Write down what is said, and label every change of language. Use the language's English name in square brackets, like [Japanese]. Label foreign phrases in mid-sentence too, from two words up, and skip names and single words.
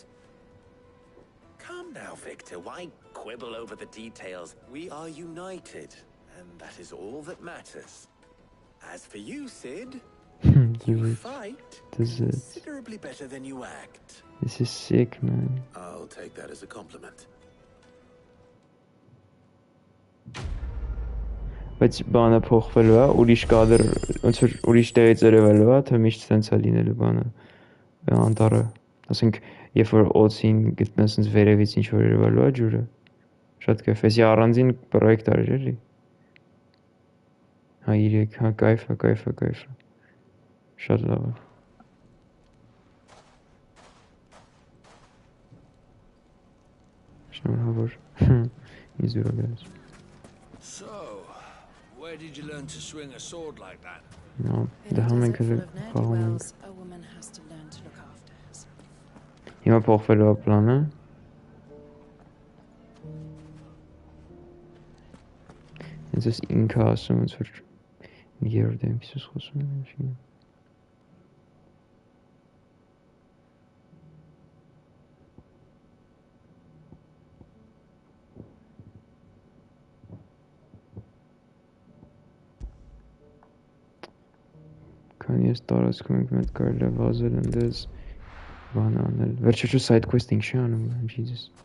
[English] Come now, Victor. Why quibble over the details? We are united, and that is all that matters. As for you, Sid, you fight considerably better than you act. This is sick, man. I'll take that as a compliment. [Armenian] Բայց բանը փոխվելու է, ուրիշ կադր, ոնց որ ուրիշ տեղից երևելու է, թե միշտ սենց է լինելու բանը, անտառը, ասենք, երբ որ օծին գտնես սենց վերևից ինչ որ երևելու է ջուրը, շատ կայֆ, էսի առանձին պրոյեկտ արիր էլի, հա 3, հա կայֆ, շատ լավ է, շնորհավոր, ինձ դուր գալիս. [English] So, where did you learn to swing a sword like that? No, the hammer could have A woman has to learn to look after herself. [Armenian] Հիմա փոխվելու է պլանը. Հենց էս ինքը ասում ոնց որ երրորդ դեմքից խոսում եմ, ինչի՞։ Քանի ես տարածքում ենք մետ կարելի է վազել ընդես բան անել, վերջերջո [English] side quest [Armenian] ինչ է անում, Jesus,